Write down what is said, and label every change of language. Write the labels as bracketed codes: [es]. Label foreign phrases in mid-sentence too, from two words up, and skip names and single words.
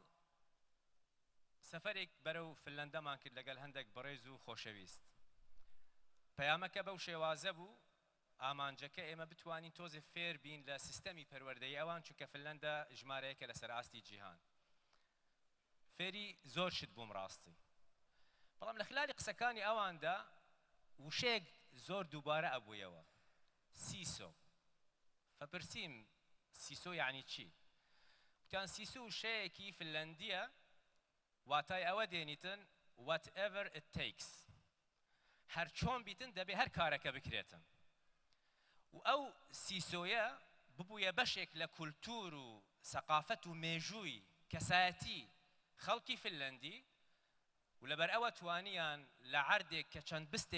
[ckb] سەفەرێک بەرەو فنلەندەمان کرد لەگەڵ هەندێک بەڕێز و خۆشەویست پەیامەکە بەو شێوازە بوو ئامانجەکە ئێمە بتوانین تۆزێ فێر بین لە سیستەمی پەروەردەی ئەوان چونکە فنلەندە ژمارەیەکە لەسەر ئاستی جیهان فێری زۆر شت بووم ڕاستی بەڵام لە خلالی قسەکانی ئەواندا وشەیەک زۆر دووبارە ئەبوویەوە سیسۆ فەپرسیم سیسۆ یعنی چی؟ وتیان سیسۆ وشەیەکی فنلەندیە واتای ئەوە دێنیتن [en] whatever it takes [ckb] هەر چۆن بیتن دەبێ هەر کارەکە بکرێتن و ئەو سیسۆیە ببوویە بەشێک لە کولتور و سەقافەت و مێژووی کەسایەتی خەڵکی فنلەندی و لەبەر ئەوە توانیان لە عەردێک کە چەند بستێک